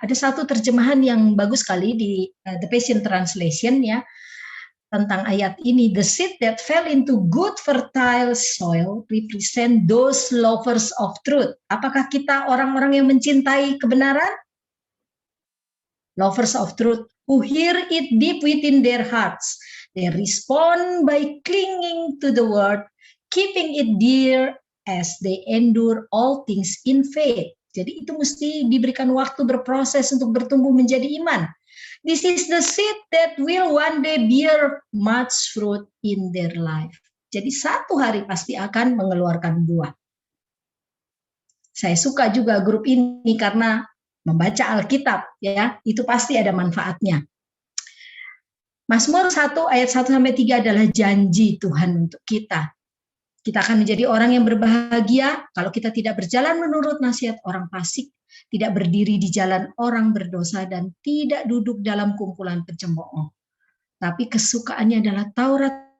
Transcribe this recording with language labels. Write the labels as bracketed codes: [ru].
[id] Ada satu terjemahan yang bagus sekali di The Passion Translation ya, tentang ayat ini, [en] the seed that fell into good fertile soil represent those lovers of truth. [id] Apakah kita orang-orang yang mencintai kebenaran? [en] Lovers of truth, who hear it deep within their hearts. They respond by clinging to the word, keeping it dear as they endure all things in faith. [id] Jadi itu mesti diberikan waktu berproses untuk bertumbuh menjadi iman. [en] This is the seed that will one day bear much fruit in their life. [id] Jadi satu hari pasti akan mengeluarkan buah. Saya suka juga grup ini karena membaca Alkitab, ya, itu pasti ada manfaatnya. Mazmur 1 ayat 1 sampai 3 adalah janji Tuhan untuk kita. Kita akan menjadi orang yang berbahagia kalau kita tidak berjalan menurut nasihat orang fasik, tidak berdiri di jalan orang berdosa, dan tidak duduk dalam kumpulan pencemooh. Tapi kesukaannya adalah Taurat